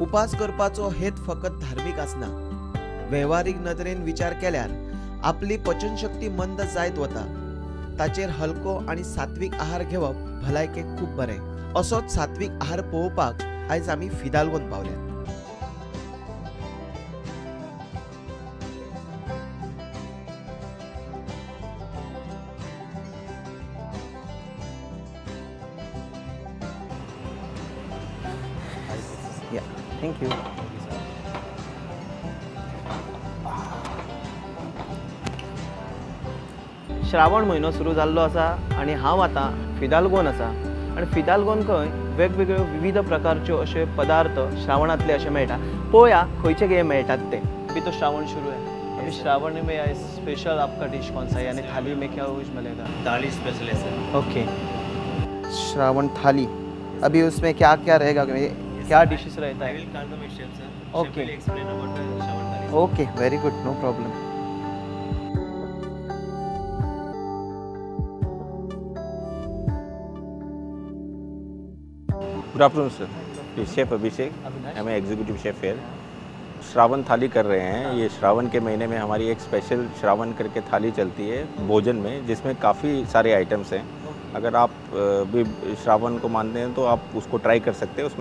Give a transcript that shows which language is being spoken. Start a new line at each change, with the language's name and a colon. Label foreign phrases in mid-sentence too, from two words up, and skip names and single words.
Konkani: उपास करपाचो हेत फकत धार्मिक आसना। व्यवहारिक नदरेन विचार केल्यार आपली पचनशक्ती मंद जायत वता। ताचेर हलको आणि सात्विक आहार घेवप भलायकेक खूप बरे। असोच सात्विक आहार पळोवपाक आयज आमी फिदाल्गोन पावल्यात।
English: Thank you.
Konkani: श्रावण महिनो सुरू जाल्लो आसा आणि हांव आता फिदाल्गोन आसा। आणि फिदाल्गोन खंय वेगवेगळ्यो विविध प्रकारच्यो अशे पदार्थ श्रावणातले अशे मेळटा। पळोवया खंयचे कितें मेळटात ते।
Hindi: अभी तो श्रावण शुरू है, अभी श्रावण में आए स्पेशल आपका डिश कौन सा है, यानी थाली में क्या कुछ मिलेगा? थाली स्पेशल है सर। ओके, श्रावण थाली। अभी उसमें क्या क्या रहेगा, क्या डिशेस रहता है?
English: Okay. Okay, very good, no problem. Good afternoon sir,
Hindi: शेफ अभिषेक, हमें एग्जीक्यूटिव शेफ है। श्रावण थाली कर रहे हैं। ये श्रावण के महीने में हमारी एक स्पेशल श्रावण करके थाली चलती है भोजन में, जिसमें काफ़ी सारे आइटम्स हैं। अगर आप भी श्रावण को मानते हैं तो आप उसको ट्राई कर सकते हैं।